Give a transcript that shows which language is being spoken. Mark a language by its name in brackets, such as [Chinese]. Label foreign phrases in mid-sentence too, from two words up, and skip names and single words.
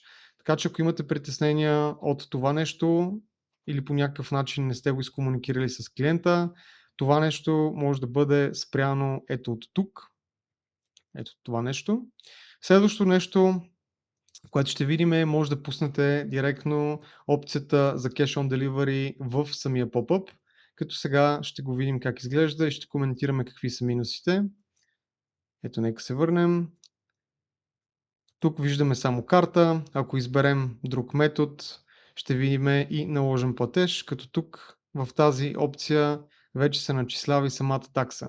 [Bulgarian] Така че ако имате притеснения от това нещо или по някакъв начин не сте го изкомуникирали с клиента, това нещо може да бъде спряно ето от тук. Ето това нещо. Следващото нещо, което ще видим е, може да пуснете директно опцията за [English] Cash on Delivery [Bulgarian] в самия pop-up, като сега ще го видим как изглежда и ще коментираме какви са минусите. Ето нека се върнем. Тук виждаме само карта. Ако изберем друг метод, ще видим и наложен платеж, като тук в тази опция вече се начислява и самата такса.